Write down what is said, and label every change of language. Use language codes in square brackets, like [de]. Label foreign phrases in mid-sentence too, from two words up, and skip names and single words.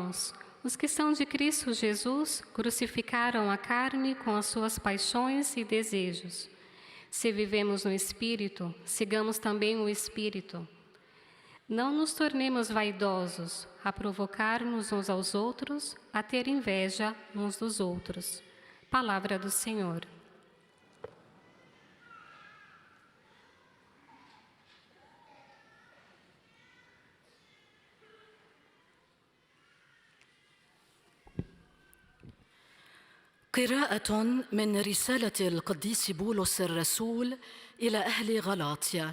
[pt] Irmãos, Os que são de Cristo Jesus crucificaram a carne com as suas paixões e desejos. Se vivemos no Espírito, sigamos também o Espírito. Não nos tornemos vaidosos, a provocar-nos uns aos outros, a ter inveja uns dos outros. Palavra do Senhor. [ar] قراءة من رسالة القديس بولس الرسول إلى أهل غلاطيا.